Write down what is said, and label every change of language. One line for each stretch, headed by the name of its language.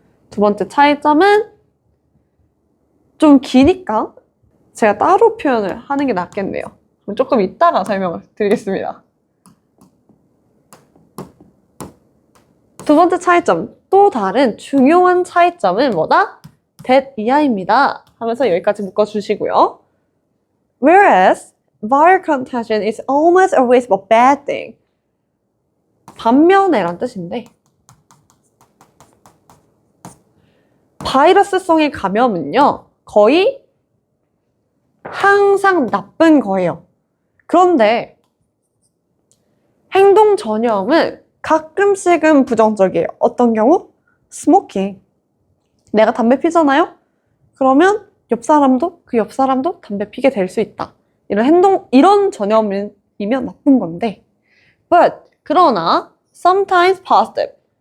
Korean: 두 번째 차이점은 좀 기니까 제가 따로 표현을 하는 게 낫겠네요. 조금 이따가 설명을 드리겠습니다. 두 번째 차이점, 또 다른 중요한 차이점은 뭐다? that 이하입니다. 하면서 여기까지 묶어주시고요.
English: Whereas viral contagion is almost always a bad thing.
Korean: 반면에란 뜻인데 바이러스성의 감염은요, 거의 항상 나쁜 거예요. 그런데 행동 전염은 가끔씩은 부정적이에요. 어떤 경우? 스모킹. 내가 담배 피잖아요? 그러면 옆 사람도 그 옆 사람도 담배 피게 될 수 있다. 이런 전염이면 나쁜 건데.
English: But
Korean: 그러나
English: sometimes positive.